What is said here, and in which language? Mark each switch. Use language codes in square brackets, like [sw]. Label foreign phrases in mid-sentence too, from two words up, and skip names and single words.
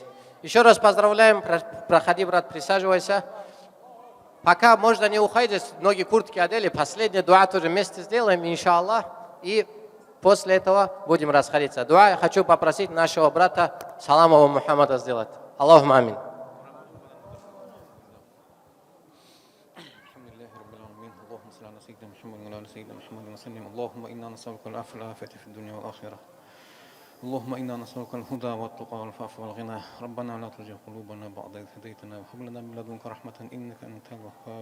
[ru] Еще раз поздравляем. Проходи, брат, присаживайся. Пока можно не уходить, ноги куртки одели. Последний дуа тоже вместе сделаем, иншаллах. И после этого будем расходиться. Дуа я хочу попросить нашего брата Саламова Мухаммада сделать. [ar] اللهم آمين. اللهم إنا نسألك العفو والعافية في الدنيا والآخرة. اللهم إنا نسألك الهدى والتقى والعفاف والغنى. ربنا لا تزغ قلوبنا بعد إذ هديتنا وهب لنا من لدنك رحمة إنك أنت الوهاب.